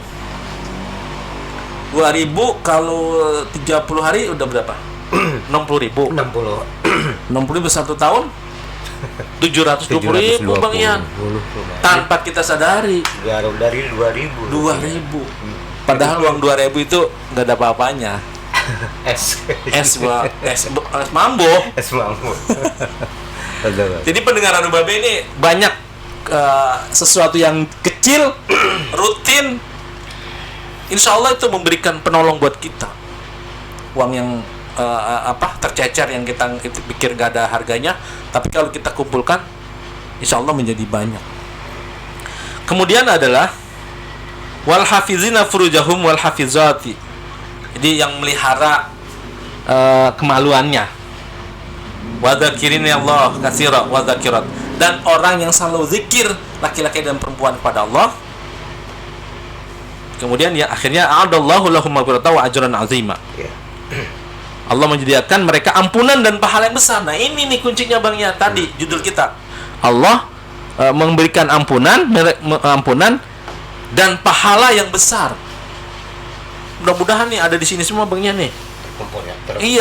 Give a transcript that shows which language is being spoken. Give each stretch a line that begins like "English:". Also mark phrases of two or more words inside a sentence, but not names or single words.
Indonesian: 2.000 kalau 30 hari udah berapa? 60.000. 60.000 1 tahun. 720.000 Bang Ian. Tanpa kita sadari. Dari 2.000. Padahal uang 2.000 itu nggak ada apa-apanya. Es mambo. Es mambo. Betul. Jadi pendengar Anu Babe ini banyak sesuatu yang kecil, rutin,
Arabic: إن شاء الله
Indonesian: itu memberikan penolong buat kita. Uang yang tercecer yang kita itu pikir gak ada harganya, tapi kalau kita kumpulkan,
Arabic: إن شاء الله
Indonesian: menjadi banyak. Kemudian adalah
Arabic: والحافظين فروجهم والحافظات.
Indonesian: Jadi yang melihara kemaluannya.
Arabic: والذاكرين الله كثيرا والذاكرات.
Indonesian: Dan orang yang selalu zikir, laki-laki dan perempuan kepada Allah. Kemudian ya akhirnya
Arabic: أعد الله لهم مغفرة وأجرا عظيما.
Indonesian: Allah menyediakan mereka ampunan dan pahala yang besar. Nah, ini nih kuncinya Bang ya tadi judul kita. Allah memberikan ampunan dan pahala yang besar. Mudah-mudahan nih ada di sini semua Bang ya nih. Terkumpul ya. Iya.